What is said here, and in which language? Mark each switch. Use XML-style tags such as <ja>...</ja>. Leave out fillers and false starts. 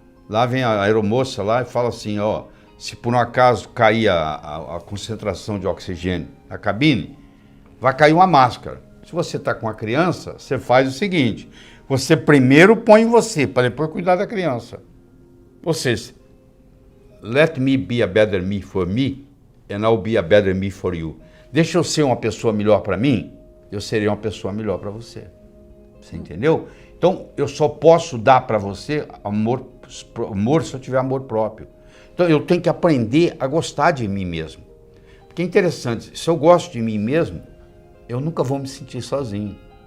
<pt>Lá vem a aeromoça lá e fala assim, ó, se por um acaso cair a concentração de oxigênio na cabine, vai cair uma máscara. Se você está com a criança, você faz o seguinte, você primeiro põe em você, para depois cuidar da criança. Ou seja,</pt> <en>let me be a better me for me, and I'll be a better me for you.</en> <pt>Deixa eu ser uma pessoa melhor para mim, eu serei uma pessoa melhor para você. Você entendeu? Então, eu só posso dar para você amor se eu tiver amor próprio. Então, eu tenho que aprender a gostar de mim mesmo. Porque é interessante, se eu gosto de mim mesmo, eu nunca vou me sentir sozinho.</pt>